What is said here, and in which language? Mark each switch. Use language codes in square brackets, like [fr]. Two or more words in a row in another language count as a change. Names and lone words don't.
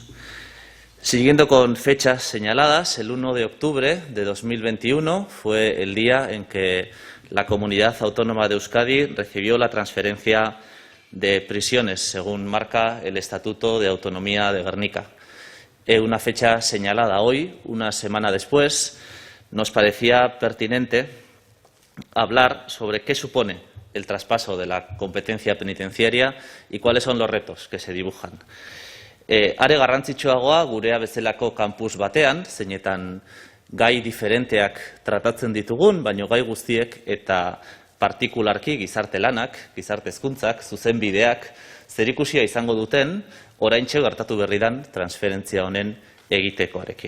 [es] Siguiendo con fechas señaladas, el 1 de octubre de 2021 fue el día en que la Comunidad Autónoma de Euskadi recibió la transferencia de prisiones, según marca el Estatuto de Autonomía de Gernika. Una fecha señalada hoy, una semana después, nos parecía pertinente hablar sobre qué supone el traspaso de la competencia penitenciaria y cuáles son los retos que se dibujan. [eu] Are garrantzitsuagoa gurea bezalako kampus batean, zeinetan gai diferenteak tratatzen ditugun, baino gai guztiek eta partikularki gizarte lanak, gizarte hezkuntzak, zuzenbideak zerikusia izango duten oraintxe gertatu berridan transferentzia honen egitekoarekin.